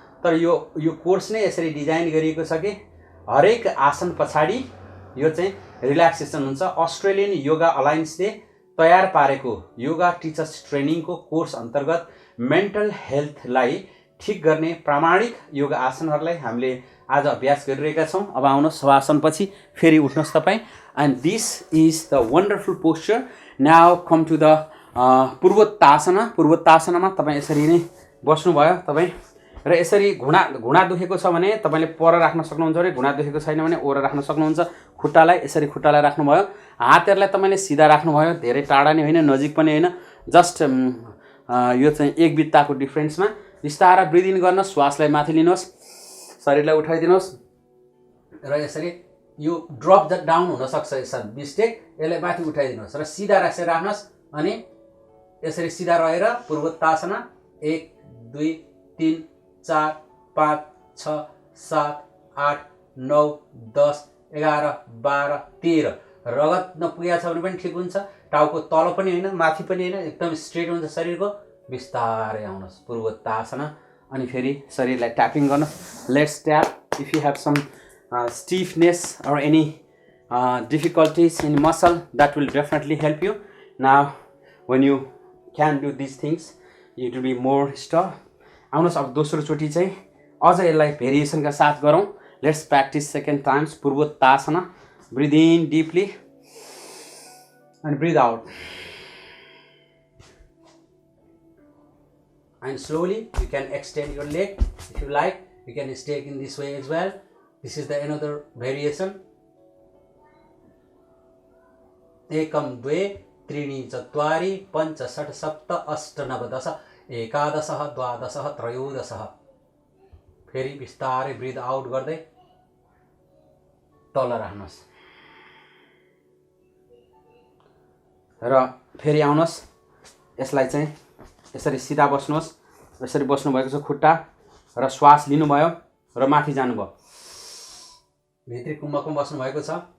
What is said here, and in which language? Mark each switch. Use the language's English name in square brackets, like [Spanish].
[Nepali] तर यो कोर्स नै यसरी डिजाइन गरिएको छ कि हरेक आसन पछाडि यो चाहिँ रिल्याक्सेसन हुन्छ। अस्ट्रेलियन योगा अलायन्सले तयार पारेको योगा टिचर्स ट्रेनिङको कोर्स अन्तर्गत मेन्टल हेल्थलाई ठिक गर्ने प्रामाणिक योगा आसनहरूलाई हामीले आज अभ्यास गरिरहेका छौँ। अब आउनुहोस् शवासनपछि फेरि उठ्नुहोस् तपाईँ। [English] And this is the wonderful posture. Now come to the Purvottasana. [Nepali] पूर्वोत्तासनामा तपाईँ यसरी नै बस्नुभयो तपाईँ र यसरी घुँडा दुखेको छ भने तपाईँले पर राख्न सक्नुहुन्छ भने, घुँडा दुखेको छैन भने ओर राख्न सक्नुहुन्छ। खुट्टालाई यसरी खुट्टालाई राख्नुभयो, हातहरूलाई तपाईँले सिधा राख्नुभयो, धेरै टाढा नै होइन नजिक पनि होइन, जस्ट यो चाहिँ एक बित्ताको डिफ्रेन्समा। बिस्तारै ब्रिथ इन गर्न, श्वासलाई माथि लिनुहोस्, शरीरलाई उठाइदिनुहोस् र यसरी यो ड्रप डाउन हुनसक्छ यसरी मिस्टेक, यसलाई माथि उठाइदिनुहोस् र सिधा राख्नुहोस् अनि यसरी सिधा रहेर पूर्वोत्तासना 1 2 3 4 5 6 7 8 9 10 11 12 13 रगत नपुगेको छ भने पनि ठिक हुन्छ। टाउको तल पनि होइन माथि पनि होइन, एकदम स्ट्रेट हुन्छ शरीरको। बिस्तारै आउनुहोस् पूर्वोत्तासना अनि फेरि शरीरलाई ट्यापिङ गर्नुहोस्। [English] Let's tap if you have some stiffness or any difficulties in muscle, that will definitely help you. Now when you can do these things it will be more stuff. [Nepali] आउनुहोस् अब दोस्रो चोटि चाहिँ अझ यसलाई भेरिएसनका साथ गरौँ। [English] Let's practise second times Purvottasana. Breathe in deeply and breathe out, and slowly you can extend your leg if you like. You can stay in this way as well. This is the another variation. [Sanskrit] एकम द्वे त्रीणि चत्वारि पञ्च षट् सप्त अष्ट नव दश एकादश द्वादश त्रयोदश। [Nepali] फेरि बिस्तारै ब्रिथ आउट गर्दै तल राख्नुहोस् र फेरि आउनुहोस्। यसलाई चाहिँ यसरी सिधा बस्नुहोस्। यसरी बस्नुभएको छ खुट्टा र श्वास लिनुभयो र माथि जानुभयो, भित्री कुम्भकमा बस्नुभएको छ।